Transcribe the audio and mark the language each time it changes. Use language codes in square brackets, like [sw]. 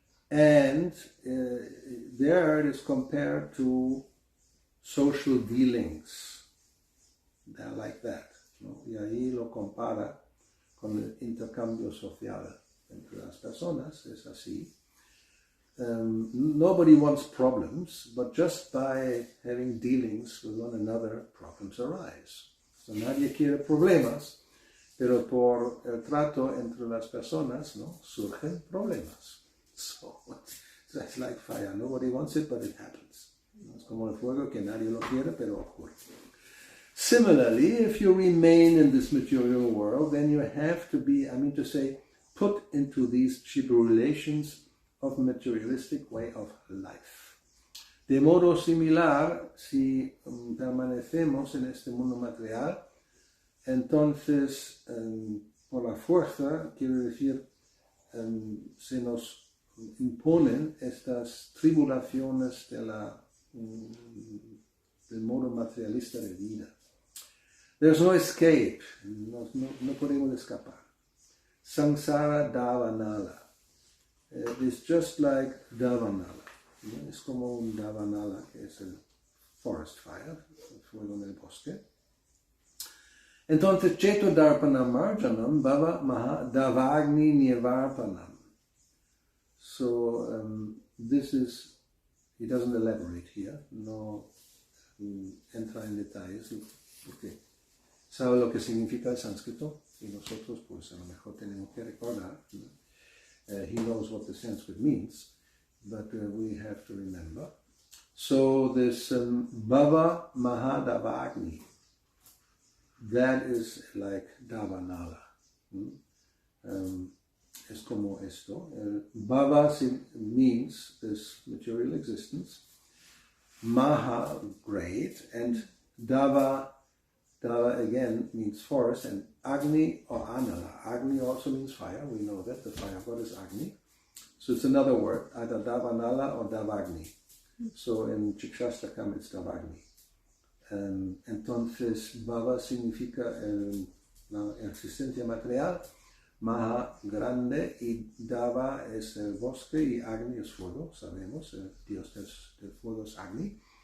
[en] And there it is compared to social dealings. They're like that, [es] ¿no? Y ahí lo compara con el intercambio social entre las personas, es así. [en] Nobody wants problems, but just by having dealings with one another, problems arise. [es] So nadie quiere problemas, pero por el trato entre las personas, ¿no?, surgen problemas. [en] So it's like fire. Nobody wants it, but it happens. [es] Es como el fuego que nadie lo quiere, pero ocurre. [en] Similarly, if you remain in this material world, then you have to be, put into these tribulations of materialistic way of life. [es] De modo similar, si permanecemos en este mundo material, entonces, por la fuerza, quiero decir, se nos imponen estas tribulaciones del modo materialista de vida. [en] There's no escape, [es] no podemos escapar. [en] Samsara davanala. It's just like davanala. ¿No? [es] Es como un davanala, que es el [en] forest fire, [es] el fuego en el bosque. Entonces, [sa] cheto darpanam marjanam bhava maha davagni nirvarpanam. [en] So, this is, he doesn't elaborate here, [es] no entra en detalles, porque sabe lo que significa el sánscrito, y nosotros pues a lo mejor tenemos que recordar, ¿no? [en] He knows what the Sanskrit means, but we have to remember. So this Bhava Mahadavagni, that is like Davanala. [es] Es como esto. [en] Bhava means this material existence. Maha, great, and Dava again means forest, and Agni or Anala. Agni also means fire. We know that the fire god is Agni. So it's another word, either Davanala or Davagni. So in Chikshastakam it's Davagni. [es] Entonces, Bhava significa la existencia material, Maha grande, y Dava es el bosque, y Agni es fuego, sabemos, el dios del fuego es Agni.